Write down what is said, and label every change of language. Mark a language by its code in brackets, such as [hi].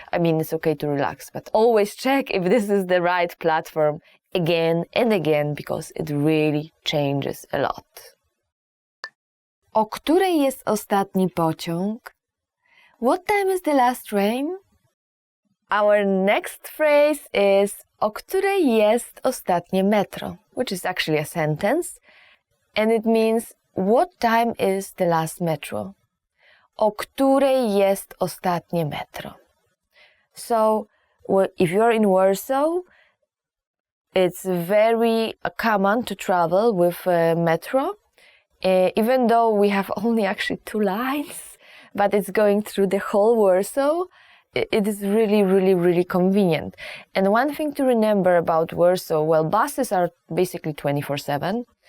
[en] It's okay to relax, but always check if this is the right platform again and again, because it really changes a lot. [pl] O której jest ostatni pociąg? [en] What time is the last train? Our next phrase is [pl] o której jest ostatnie metro, [en] which is actually a sentence, and it means what time is the last metro? [pl] O której jest ostatnie metro? [en] So, if you're in Warsaw, it's very common to travel with metro, even though we have only actually 2 lines, but it's going through the whole Warsaw. It is really convenient. And one thing to remember about Warsaw, well, buses are basically 24/7.